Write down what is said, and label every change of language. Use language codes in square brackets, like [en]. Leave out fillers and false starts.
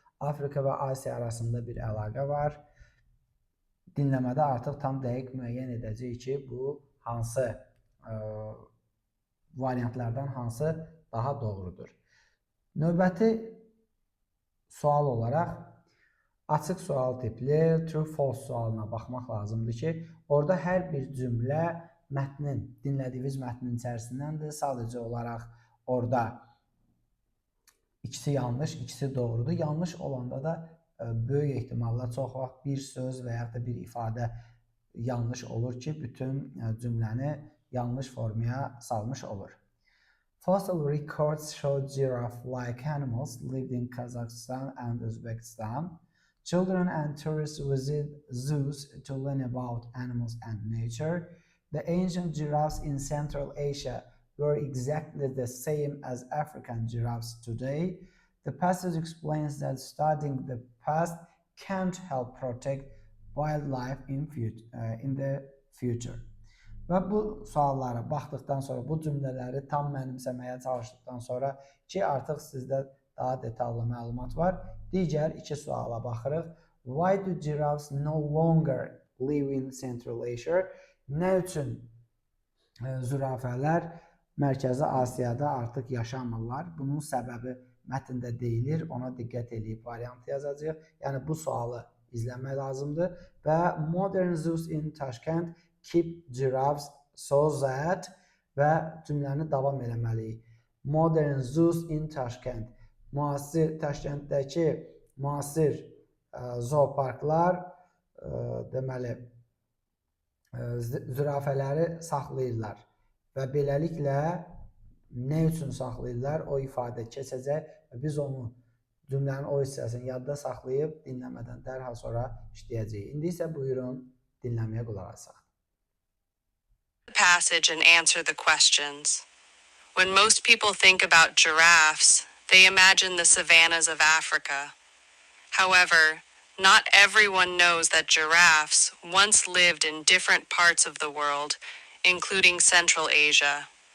[az] Afrika və Asiya arasında bir əlaqə var. Dinləmədə artıq tam dəqiq müəyyən edəcək ki, bu hansı variantlardan hansı daha doğrudur. Növbəti sual olaraq açıq sual tipli true-false sualına baxmaq lazımdır ki, orada hər bir cümlə mətnin, dinlədiyiniz mətnin içərisindəndir. Sadəcə olaraq orada ikisi yanlış, ikisi doğrudur. Yanlış olanda da böyük ehtimalla çox vaxt bir söz və ya da bir ifadə yanlış olur ki, bütün cümləni yanlış formaya salmış olur. [en] Fossil records show giraffe-like animals lived in Kazakhstan and Uzbekistan. Children and tourists visit zoos to learn about animals and nature. The ancient giraffes in Central Asia were exactly the same as African giraffes today. The passage explains that studying the past can't help protect wildlife in the future. [az] Və bu suallara baxdıqdan sonra, bu cümlələri tam mənimsəməyə çalışdıqdan sonra ki, artıq sizdə daha detallı məlumat var. Digər iki suala baxırıq. [en] Why do giraffes no longer live in Central Asia? [az] Nə üçün zürafələr Mərkəzi Asiyada artıq yaşamırlar? Bunun səbəbi mətndə deyilir, ona diqqət edib variant yazacağıq. Yəni bu sualı izləmək lazımdır. Və [en] modern zoos in Tashkent keep giraffes so that [az] və cümləni davam eləməliyik. [en] Modern zoos in Tashkent. [az] Müasir Təşkəntdəki müasir zooparklar deməli zürafələri saxlayırlar və beləliklə nə üçün saxlayırlar o ifadə keçəcək və biz onu cümlənin o hissəsini yadda saxlayıb dinləmədən dərhal sonra işləyəcəyik. İndi isə buyurun dinləməyə qulaq asaq. [en] Passage and answer the questions. When most people think about giraffes, they imagine the savannas of Africa. However, not everyone knows that giraffes once lived in different parts of the world, including Central Asia.